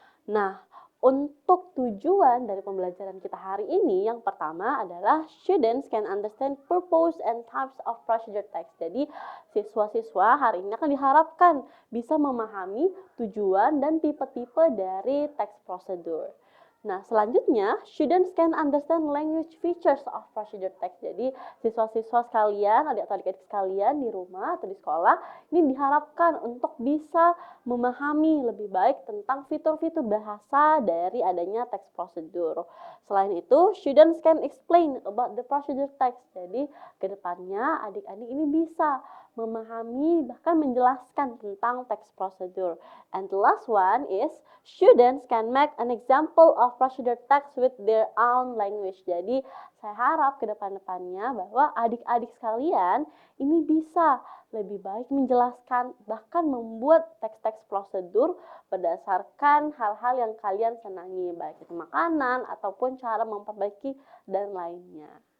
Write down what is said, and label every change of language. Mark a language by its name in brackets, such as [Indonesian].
[Indonesian] Nah, untuk tujuan dari pembelajaran kita hari ini, yang pertama adalah [English] students can understand purpose and types of procedure text. [Indonesian] Jadi, siswa-siswa hari ini akan diharapkan bisa memahami tujuan dan tipe-tipe dari teks prosedur. Nah, selanjutnya, [English] students can understand language features of procedure text. [Indonesian] Jadi, siswa-siswa sekalian, adik-adik sekalian di rumah atau di sekolah, ini diharapkan untuk bisa memahami lebih baik tentang fitur-fitur bahasa dari adanya teks prosedur. Selain itu, [English] students can explain about the procedure text. [Indonesian] Jadi, kedepannya adik-adik ini bisa memahami bahkan menjelaskan tentang teks prosedur. [English] And the last one is students can make an example of procedure text with their own language. [Indonesian] Jadi saya harap ke depan-depannya bahwa adik-adik sekalian ini bisa lebih baik menjelaskan bahkan membuat teks-teks prosedur berdasarkan hal-hal yang kalian senangi, baik itu makanan ataupun cara memperbaiki dan lainnya.